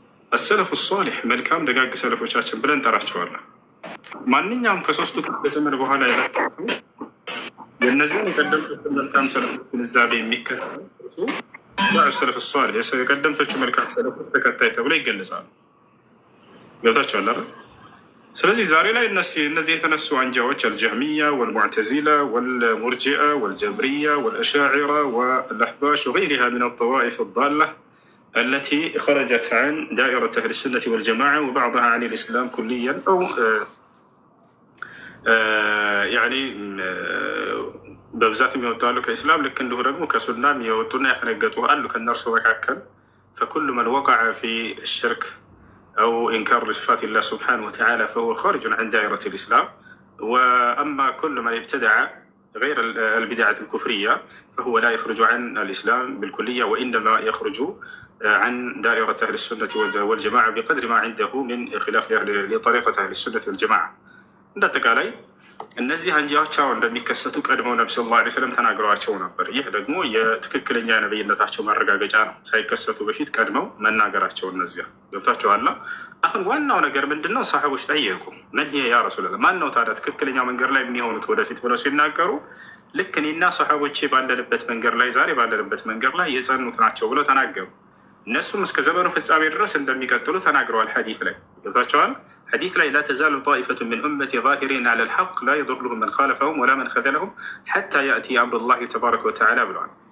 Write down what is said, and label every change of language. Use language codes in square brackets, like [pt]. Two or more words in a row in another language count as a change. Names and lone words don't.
[ar] السلف الصالح [am] መልካም ደጋግ ሰለፎቻችን ብለን እንጠራቸዋለን። ማንኛውም ከሶስቱ ክፍለ ዘመን በኋላ ያላቸው የእነዚህን የቀደምቶቹ መልካም ሰለፎች ግንዛቤ የሚከተሉ [ar] سلف صالح [am] የቀደምቶቹ መልካም ሰለፎች ተከታይ ተብሎ ይገለጻሉ። ገብታችኋል አይደል? ስለዚህ ዛሬ ላይ እነዚህ የተነሱ አንጃዎች [ar] الجهمية والمعتزلة والمرجئة والجبرية والأشاعرة والأحباش وغيرها من الطوائف الضالة التي خرجت عن دائرة أهل السنة والجماعة وبعضها عن الإسلام كليا أو يعني [am] በብዛት የሚወጡ አሉ ከኢስላም ልክ እንዲሁ ደግሞ ከሱና የሚወጡና ያፈነገጡ አሉ ከእነርሱ መካከል [ar] فكل من وقع في الشرك أو إنكار لصفات الله سبحانه وتعالى فهو خارج عن دائرة الإسلام. وأما كل من ابتدع غير البدعة الكفرية فهو لا يخرج عن الإسلام بالكلية وإنما يخرج عن دائرة أهل السنة والجماعة بقدر ما عنده من خلاف لطريقة أهل السنة والجماعة. عندك علي [am] እነዚህ አንጃዎች አሁን እንደሚከሰቱ ቀድመው ነቢ [ar] صلى الله عليه وسلم [am] ተናግረዋቸው ነበር። ይህ ደግሞ የትክክለኛ ነብይነታቸው ማረጋገጫ ነው። ሳይከሰቱ በፊት ቀድመው መናገራቸው እነዚያ ገብታችኋል። አሁን ዋናው ነገር ምንድን ነው? ሰሃቦች ጠየቁ፣ [ar] من هي يا رسول الله፣ [am] ማን ነው ታዲያ ትክክለኛው መንገድ ላይ የሚሆኑት ወደፊት ብለው ሲናገሩ ልክ እኔና ሰሃቦቼ ባለንበት መንገድ ላይ ዛሬ ባለንበት መንገድ ላይ የጸኑት ናቸው ብለው ተናገሩ። እነሱም እስከ ዘመኑ ፍጻሜ ድረስ እንደሚቀጥሉ ተናግረዋል። ሐዲስ ላይ ገብታችኋል። ሐዲስ ላይ [ar] لا تزال طائفة من أمتي ظاهرين على الحق لا يضرهم من خالفهم ولا من خذلهم حتى يأتي أمر الله تبارك وتعالى [am] ብለዋል።